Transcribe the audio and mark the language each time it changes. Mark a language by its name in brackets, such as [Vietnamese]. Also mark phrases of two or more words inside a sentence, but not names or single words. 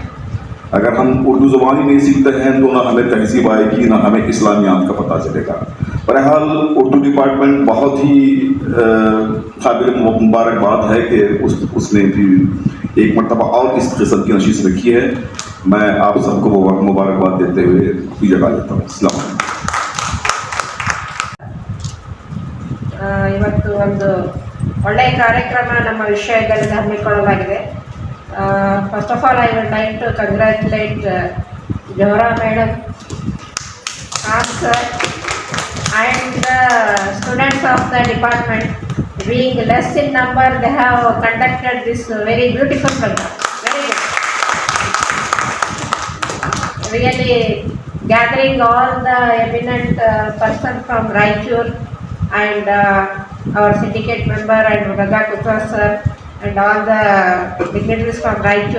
[Urdu] اگر ہم اردو زبان ہی نہیں سیکھتے ہیں تو نہ ہمیں تہذیب آئے گی، نہ ہمیں اسلامیات کا پتا چلے گا. بہرحال اردو ڈپارٹمنٹ بہت ہی قابل مبارکباد ہے کہ اس نے بھی ایک مرتبہ اور اس قسم کی نشیس رکھی ہے. میں آپ سب کو مبارکباد دیتے ہوئے جگہ لیتا ہوں. السلام علیکم. [Kannada] ಇವತ್ತು ಒಂದು ಒಳ್ಳೆಯ ಕಾರ್ಯಕ್ರಮ ನಮ್ಮ ವಿಷಯದಲ್ಲಿ ಹಮ್ಮಿಕೊಳ್ಳಲಾಗಿದೆ. [English] first of all I would like to congratulate Zohra madam, Khan sir and the students of the department. Being less in number, they have conducted this very beautiful program. Very good. Really gathering all the eminent persons from Raichur and our syndicate member and Raja Kutra sir and all the dignitaries from Raichur.